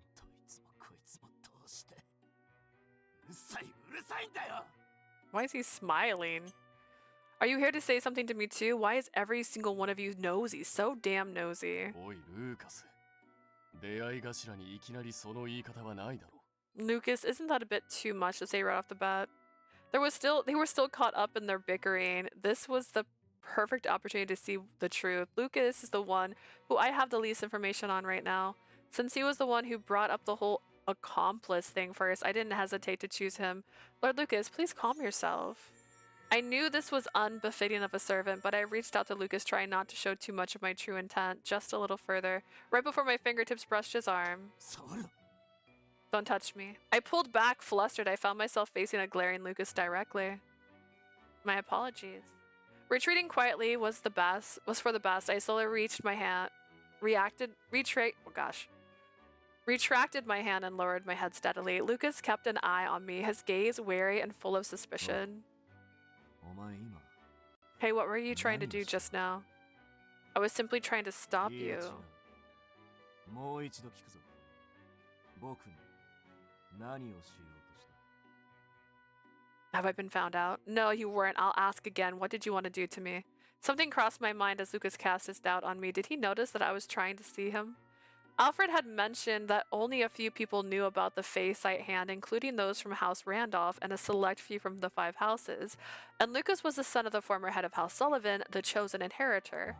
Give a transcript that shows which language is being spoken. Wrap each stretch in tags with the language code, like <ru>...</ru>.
<ja>どいつもこいつもどうして。うるさいうるさいんだよ。</ja> <en>Why is he smiling? Are you here to say something to me too? Why is every single one of you nosy? So damn nosy.</en> <ja>おいルーカス。出会い頭にいきなりその言い方はないだろう。</ja> <en>Lucas, isn't that a bit too much to say right off the bat? They were still caught up in their bickering. This was the perfect opportunity to see the truth. Lucas is the one who I have the least information on right now. Since he was the one who brought up the whole accomplice thing first, I didn't hesitate to choose him. Lord Lucas, please calm yourself. I knew this was unbefitting of a servant, but I reached out to Lucas, trying not to show too much of my true intent, just a little further, right before my fingertips brushed his arm.</en> <ja>触るな。</ja> <en>Don't touch me. I pulled back, flustered. I found myself facing a glaring Lucas directly. My apologies. Retreating quietly was for the best. I slowly reached my hand, retracted my hand and lowered my head steadily. Lucas kept an eye on me, his gaze wary and full of suspicion.</en> <ja>お前今</ja> <en>Hey, what were you trying to do just now? I was simply trying to stop</en> <ja>いいや</ja> <en>you.</en> <ja>違う。もう一度聞くぞ。僕に何をしようとした？</ja> <en>Have I been found out? No, you weren't. I'll ask again. What did you want to do to me? Something crossed my mind as Lucas cast his doubt on me. Did he notice that I was trying to see him? Alfred had mentioned that only a few people knew about the Fey Sight Hand, including those from House Randolph and a select few from the Five Houses. And Lucas was the son of the former head of House Sullivan, the chosen inheritor.</en>